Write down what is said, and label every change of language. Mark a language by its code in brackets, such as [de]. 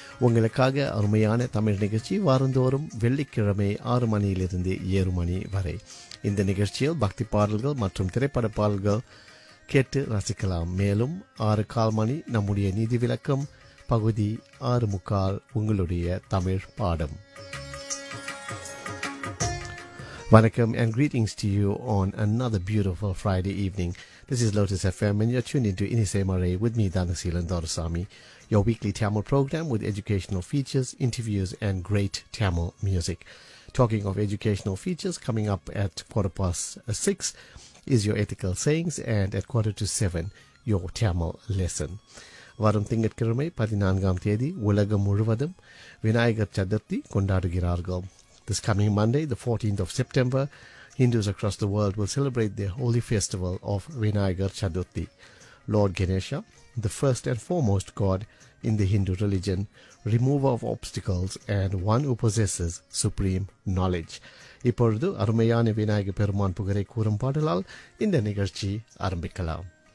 [ta] உங்களுக்காக அருமையான தமிழ் நிகழ்ச்சி வாரந்தோறும் வெள்ளிக்கிழமை 6 மணியிலிருந்து 7 மணி வரை. இந்த நிகழ்ச்சியில் பக்தி பாடல்கள் மற்றும் திரைப்பட பாடல்கள் கேட்டு ரசிக்கலாம். மேலும் 6:30 நம்முடைய நிதி விளக்கம் பகுதி, 6:30 உங்களுடைய தமிழ் பாடம். [en] வணக்கம் and greetings to you on another beautiful Friday evening. This is Lotus FM and you're tuned into Inisei Marae with me, Dhanasilan Dorasamy, your weekly Tamil program with educational features, interviews and great Tamil music. Talking of educational features, coming up at 6:15 is your ethical sayings and at 6:45 your Tamil lesson. [ta] வரும் திங்கட்கிழமை 14th உலகம் முழுவதும் விநாயகர் சதுர்த்தி கொண்டாடுகிறார்கள். [en] This coming Monday, the 14th of September, Hindus across the world will celebrate their holy festival of Vinayagar Chaturthi. Lord Ganesha, the first and foremost god in the Hindu religion, remover of obstacles and one who possesses supreme knowledge. [ta] இப்பொழுது அருமையான விநாயகர் பெருமான் புகழை கூறும் பாடலால் இந்த நிகழ்ச்சி ஆரம்பிக்கலாம்.